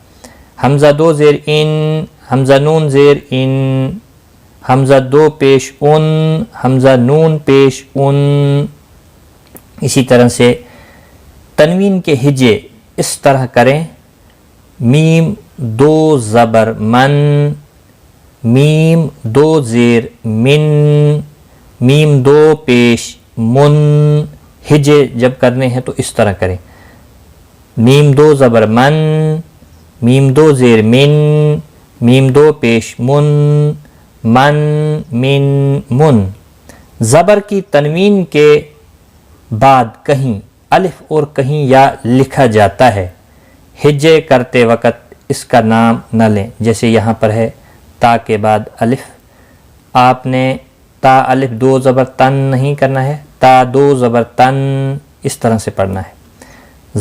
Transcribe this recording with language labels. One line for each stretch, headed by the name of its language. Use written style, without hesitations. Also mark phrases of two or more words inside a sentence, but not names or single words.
Urdu: حمزہ 2 زیر ان، حمزہ نون زیر ان، حمزہ 2 پیش ان، حمزہ نون پیش ان۔ اسی طرح سے تنوین کے ہجے اس طرح کریں: میم 2 زبر من، میم 2 زیر من، میم 2 پیش من۔ ہجے جب کرنے ہیں تو اس طرح کریں: میم 2 زبر من، میم 2 زیر من، میم 2 پیش من، من من من۔ زبر کی تنوین کے بعد کہیں الف اور کہیں یا لکھا جاتا ہے، ہجے کرتے وقت اس کا نام نہ لیں۔ جیسے یہاں پر ہے تا کے بعد الف، آپ نے تا الف 2 زبر تن نہیں کرنا ہے، تا 2 زبر تن اس طرح سے پڑھنا ہے۔